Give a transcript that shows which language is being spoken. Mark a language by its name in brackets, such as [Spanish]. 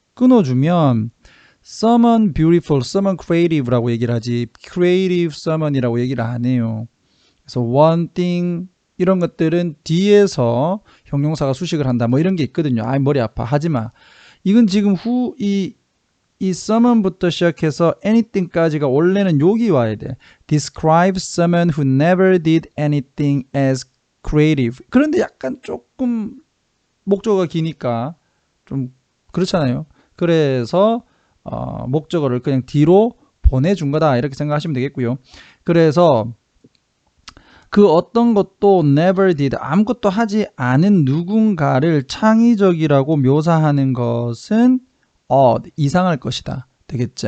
[Korean] 끊어주면 [English] summon beautiful, summon creative [Korean] 라고 얘기를 하지 [English] creative summon [Korean] 이라고 얘기를 안 해요. 그래서 one thing 이런 것들은 뒤에서 형용사가 수식을 한다 뭐 이런 게 있거든요. 아, 머리 아파 하지마. 이건 지금 이 summon부터 시작해서 anything까지가 원래는 여기 와야 돼. [English] describe someone who never did anything as creative. [Korean] 그런데 약간 조금 목적어가 기니까 좀 그렇잖아요. 그래서 목적어를 그냥 뒤로 보내준 거다 이렇게 생각하시면 되겠고요. 그래서 그 어떤 것도 [English] never did, [Korean] 아무것도 하지 않은 누군가를 창의적이라고 묘사하는 것은 이상할 것이다. 되겠지?